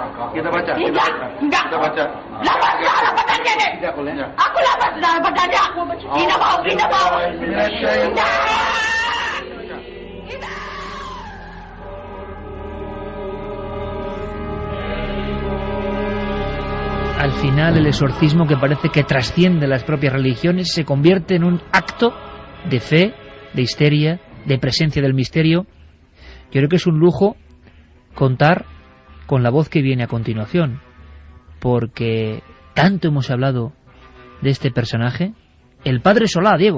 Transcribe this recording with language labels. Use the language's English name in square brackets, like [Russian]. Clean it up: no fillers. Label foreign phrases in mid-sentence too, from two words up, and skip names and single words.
[Indonesian] Kita baca. Tidak. Kita baca. Lapas darah badannya nih. Tidak boleh. Aku lapas darah badannya. Tidak mau. Tidak mau. Tidak. [Spanish] al final el exorcismo, que parece que trasciende las propias religiones, se convierte en un acto de fe, de histeria, de presencia del misterio. Yo creo que es un lujo contar con la voz que viene a continuación, porque tanto hemos hablado de este personaje, el padre Solá, Diego.